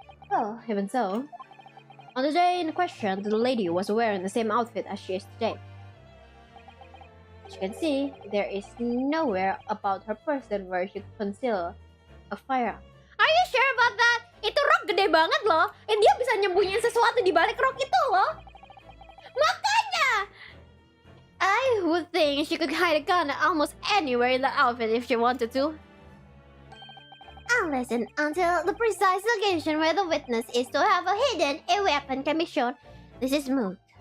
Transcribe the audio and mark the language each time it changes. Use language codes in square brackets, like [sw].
[en] Well, even so, on the day in question, the lady was wearing the same outfit as she is today. As you can see, there is nowhere about her person where she could conceal a firearm. Are you sure about that? [id] Itu rok gede banget loh. Dia bisa nyembunyiin sesuatu di balik rok itu loh. Makanya! [en] I would think she could hide a gun almost anywhere in the outfit if she wanted to. Unless and until the precise location where the witness is to have hidden a weapon can be shown, this is moot.